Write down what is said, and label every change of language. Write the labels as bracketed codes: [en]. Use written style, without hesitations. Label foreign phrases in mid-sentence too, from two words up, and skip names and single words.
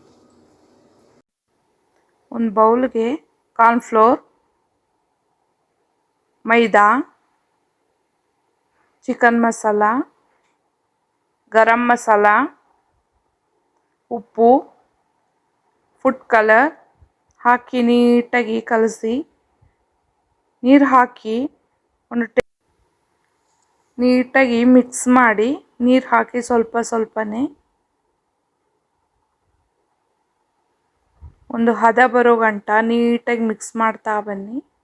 [kn] ಒಂದು ಬೌಲ್ಗೆ ಕಾರ್ನ್ಫ್ಲೋರ್, ಮೈದಾ, ಚಿಕನ್ ಮಸಾಲ, ಗರಂ ಮಸಾಲ, ಉಪ್ಪು, [en] food colour [kn] ಹಾಕಿ ನೀಟಾಗಿ ಕಲಸಿ, ನೀರು ಹಾಕಿ ನೀಟಾಗಿ ಮಿಕ್ಸ್ ಮಾಡಿ, ನೀರು ಹಾಕಿ ಸ್ವಲ್ಪ ಸ್ವಲ್ಪನೇ ಒಂದು ಹದ ಬರೋ ಗಂಟ ನೀಟಾಗಿ ಮಿಕ್ಸ್ ಮಾಡ್ತಾ ಬನ್ನಿ.